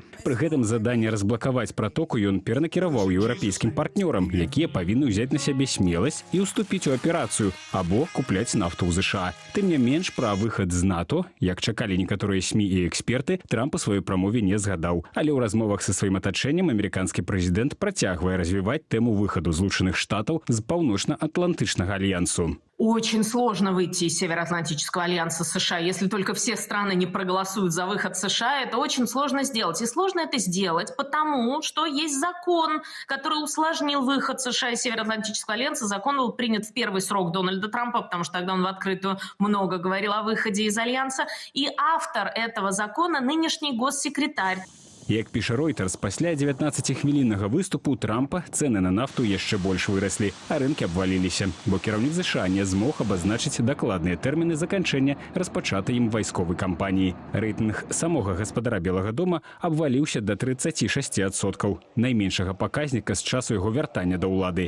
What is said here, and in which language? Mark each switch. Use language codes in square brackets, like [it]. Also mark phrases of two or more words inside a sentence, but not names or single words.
[be] Пры гэтым заданне разблакаваць пратоку ён перанакіраваў еўрапейскім партнёрам, якія павінны ўзяць на сябе смеласць і ўступіць у аперацыю, або купляць нафту ў ЗША. Тым не менш, пра выхад з НАТО, як чакалі некаторыя СМІ і эксперты, Трамп у сваёй прамове не згадаў. Але ў размовах са сваім атачэннем амерыканскі прэзідэнт працягвае развіваць тэму выхаду Злучаных Штатаў з Паўночна-Атлантычнага альянсу. [ru] Очень сложно выйти из Североатлантического альянса США. Если только все страны не проголосуют за выход США, это очень сложно сделать. И сложно это сделать, потому что есть закон, который усложнил выход США из Североатлантического альянса. Закон был принят в первый срок Дональда Трампа, потому что тогда он в открытую много говорил о выходе из альянса. И автор этого закона — нынешний госсекретарь. [be] Як піша Reuters, пасля 19-хвіліннага выступу Трампа цэны на нафту яшчэ больш выраслі, а рынкі абваліліся, бо кіраўнік ЗША не змог абазначыць дакладныя тэрміны заканчэння распачатай ім вайсковай кампаніі. Рэйтынг самога гаспадара Белага дома абваліўся да 36%, найменшага паказніка з часу яго вяртання да ўлады.